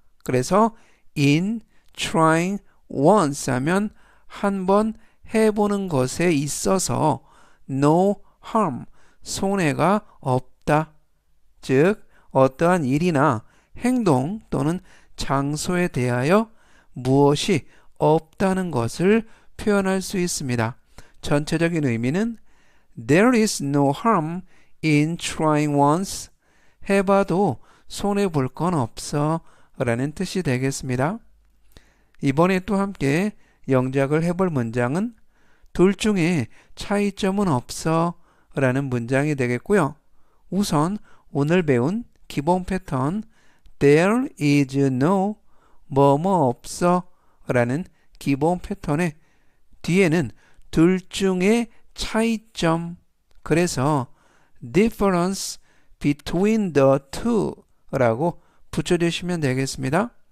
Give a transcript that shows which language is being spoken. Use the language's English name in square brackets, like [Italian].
[Korean] 그래서 [English] in trying once [Korean] 하면 한 번 해보는 것에 있어서 [English] no harm, [Korean] 손해가 없다. 즉, 어떠한 일이나 행동 또는 장소에 대하여 무엇이 없다는 것을 표현할 수 있습니다. 전체적인 의미는 [English] There is no harm in trying once. [Korean] 해봐도 손해볼 건 없어 라는 뜻이 되겠습니다. 이번에 또 함께 영작을 해볼 문장은 둘 중에 차이점은 없어 라는 문장이 되겠고요. 우선 오늘 배운 기본 패턴 [English] There is no [Korean] 뭐뭐 없어 라는 기본 패턴의 뒤에는 둘 중에 차이점 그래서 [English] difference between the two [Korean] 라고 붙여주시면 되겠습니다.